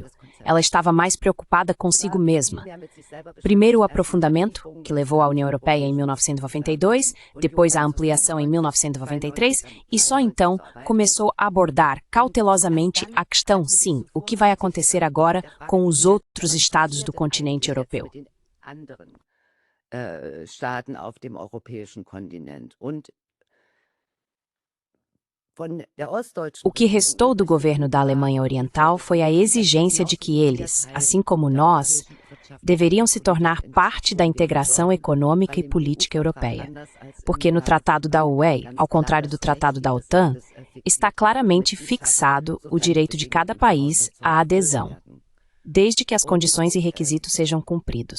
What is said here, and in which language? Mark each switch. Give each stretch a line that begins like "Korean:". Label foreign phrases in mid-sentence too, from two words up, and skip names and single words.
Portuguese: Ela estava mais preocupada consigo mesma. Primeiro o aprofundamento, que levou à União Europeia em 1992, depois a ampliação em 1993, e só então começou a abordar cautelosamente a questão, sim, o que vai acontecer agora com os outros estados do continente europeu.
German: Staaten auf dem europäischen Kontinent.
Portuguese: O que restou do governo da Alemanha Oriental foi a exigência de que eles, assim como nós, deveriam se tornar parte da integração econômica e política europeia. Porque no Tratado da UE, ao contrário do Tratado da OTAN, está claramente fixado o direito de cada país à adesão, desde que as condições e requisitos sejam cumpridos.